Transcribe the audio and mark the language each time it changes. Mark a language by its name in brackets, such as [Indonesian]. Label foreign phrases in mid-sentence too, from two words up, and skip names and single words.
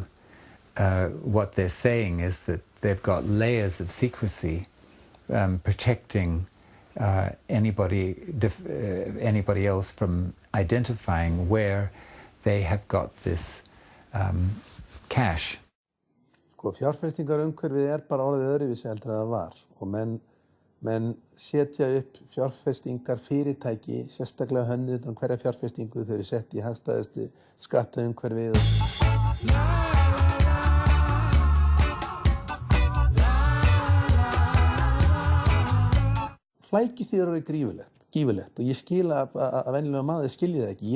[English] What they're saying is that they've got layers of secrecy protecting anybody else from identifying where they have got this cash. [Icelandic] Sko, fjárfestingarumhverfið bara orðið öðruvísi heldur en það var og menn setja upp fjárfestingar fyrirtæki, sérstaklega hönnuð hverja fjárfestingu þau eru sett í hagstæðustu skattaumhverfið. Flækjustigið eru gífurlegt og ég skil að venjulega maður skilji það ekki.